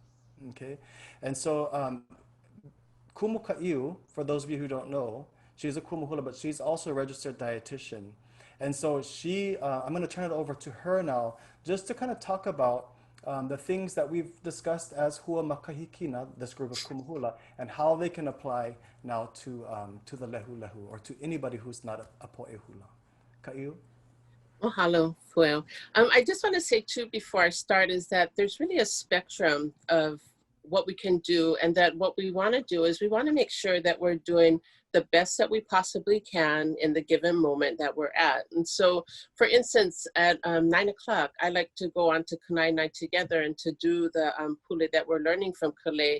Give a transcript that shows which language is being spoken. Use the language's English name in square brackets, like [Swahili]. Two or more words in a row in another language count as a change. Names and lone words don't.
[English] Okay, and so Kumu Kaʻiu, for those of you who don't know, she's a [Hawaiian] Kumu hula, [English] but she's also a registered dietitian. And so I'm going to turn it over to her now, just to kind of talk about the things that we've discussed as [Hawaiian] hua makahikina, [English] this group of [Hawaiian] Kumu hula, [English] and how they can apply now to the [Hawaiian] lehu lehu, [English] or to anybody who's not a [Hawaiian] poʻe hula. [English] Kaʻiu? Mahalo, Pueo. I just want to say too, before I start, is that there's really a spectrum of what we can do, and that what we want to do is we want to make sure that we're doing the best that we possibly can in the given moment that we're at. And so, for instance, at 9 o'clock, I like to go on to Kanai night together and to do the pule that we're learning from Kale.